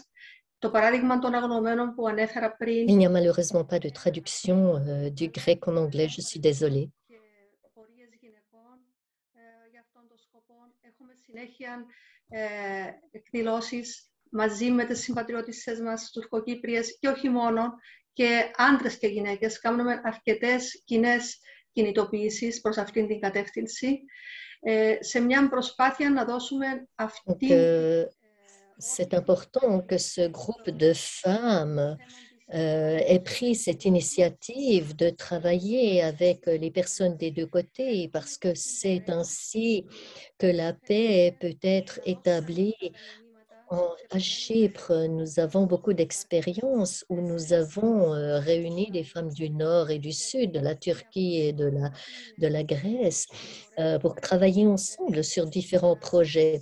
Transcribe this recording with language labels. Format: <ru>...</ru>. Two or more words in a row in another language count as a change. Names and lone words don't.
<el>Το παράδειγμα των αγνωμένων που ανέφερα πριν.</el> <fr>Il n'y a malheureusement pas de traduction du grec en anglais, je suis désolée.</fr> <el>Πορείες γυναικών για αυτόν τον σκοπό. Έχουμε συνέχεια εκδηλώσεις μαζί με τις συμπατριώτισσες μας, τουρκοκύπριες και όχι μόνο, και άντρες και γυναίκες. Κάνουμε αρκετές κοινές κινητοποιήσεις προς αυτήν την κατεύθυνση σε μια προσπάθεια να δώσουμε αυτή</el> <fr>c'est important que ce groupe de femmes ait pris cette initiative de travailler avec les personnes des deux côtés, parce que c'est ainsi que la paix peut être établie. À Chypre, nous avons beaucoup d'expérience où nous avons réuni des femmes du Nord et du Sud, de la Turquie et de la Grèce, pour travailler ensemble sur différents projets.</fr>